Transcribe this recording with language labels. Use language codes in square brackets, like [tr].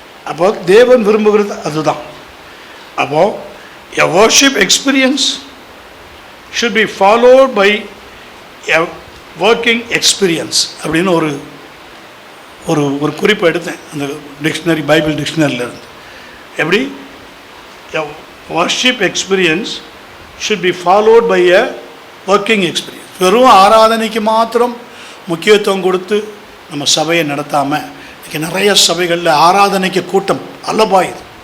[ta] அப்போ தேவன் விரும்புகிறது அதுதான். அப்போது [en] a worship experience should be followed by a working experience [ta] அப்படின்னு ஒரு ஒரு ஒரு குறிப்பு எடுத்தேன் அந்த டிக்ஷனரி, பைபிள் டிக்ஷனரியிலேருந்து. எப்படி? [en] a worship experience should be followed by a working experience. [ta] வெறும் ஆராதனைக்கு மாத்திரம் முக்கியத்துவம் கொடுத்து நம்ம சபையை நடத்தாமல், இன்றைக்கி நிறைய சபைகளில் ஆராதனைக்கு கூட்டம் அலபாயுது.